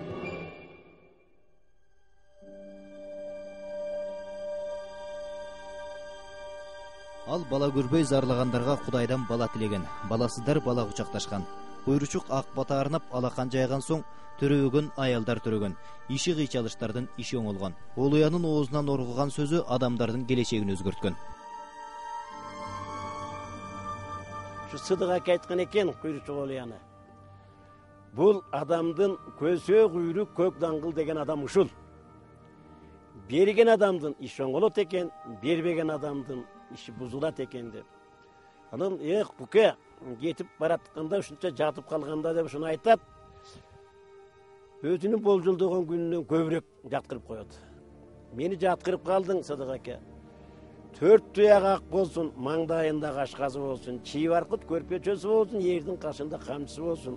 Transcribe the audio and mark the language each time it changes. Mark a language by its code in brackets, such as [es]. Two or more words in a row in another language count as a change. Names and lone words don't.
[ky] Ал бала көрбөй зарлагандарга Кудайдан бала тилеген. Баласыздар бала кучакташкан. Куйручук ак бата арнап алакан жайган соң төрөгөн аялдар төрөгөн. Иши кыйчалыштардын иши оңолгон. Олуянын оозунан оргуган сөзү адамдардын келечегин өзгөрткөн. Şu Sıdık aytkan eken Kuyruçuk Oluyana. Bul adamdın kösö kuyruk kök dangıl degen adam uşul. Bergen adamdın işi oңолот eken, berбеген adamdın işi buzulat eken dep. Анан Куке кетип баратканда ушунча жатып калганда деп ушуну айтат. Өзүнүн болжолдогон күнүнөн көбүрөөк жаткырып коет. Мени жаткырып калдың Сыдык аке. 4 туяк ак болсун, маңдайында кашказы болсун, чий баркыт көрпөчөсү болсун, эрдин кашында камчысы болсун.